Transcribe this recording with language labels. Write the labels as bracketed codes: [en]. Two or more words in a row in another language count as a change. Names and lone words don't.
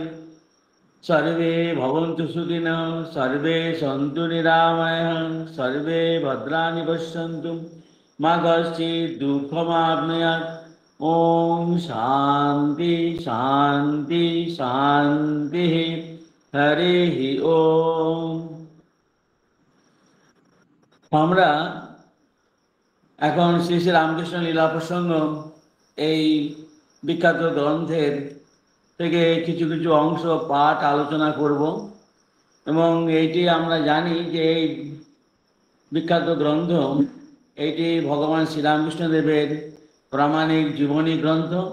[sa] सर्वे भवन्तु सुखिनः, सर्वे सन्तु निरामयाः, सर्वे भद्राणि पश्यन्तु मा कश्चित् दुःखमाप्नुयात्। ॐ शान्ति शान्ति शान्तिः। हरिः ओम। [bn] আমরা এখন শ্রী শ্রী রামকৃষ্ণ লীলা প্রসঙ্গ এই বিখ্যাত গ্রন্থের থেকে কিছু কিছু অংশ পাঠ আলোচনা করব এবং এইটি আমরা জানি যে এই বিখ্যাত গ্রন্থ এইটি ভগবান শ্রীরামকৃষ্ণদেবের প্রামাণিক জীবনী গ্রন্থ।